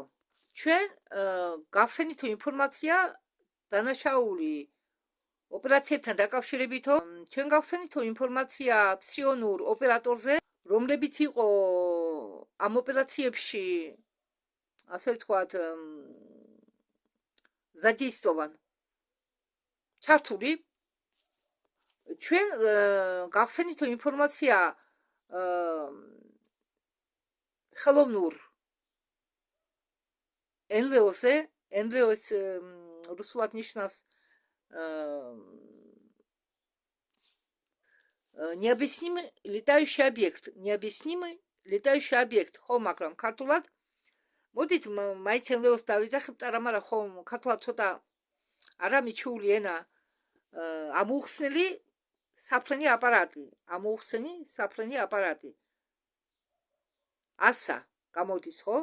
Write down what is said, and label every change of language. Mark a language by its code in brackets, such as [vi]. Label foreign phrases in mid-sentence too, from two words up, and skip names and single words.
[ka] ჩვენ გავხსენითო ინფორმაცია დანაშაული ოპერაციებთან დაკავშირებითო, ჩვენ გავხსენითო ინფორმაცია ფსიონურ ოპერატორზე, რომლებიც იყო ამ ოპერაციებში, ასე ვთქვათ, ზადისტოვან ჩართული. ჩვენ გავხსენითო ინფორმაცია ხელოვნურ NLO-ზე, NLO-ს რუსულად ნიშნავს [ru] необъяснимый летающий объект, [ka] ხო, მაგრამ ქართულად მოდით მაინც NLO-ს დავიძახებთ, მაგრამ ხო, ქართულად ცოტა არა მიჩვეული ენა, ამოუხსნელი საფრენი აპარატი. ასა გამოდის, ხო?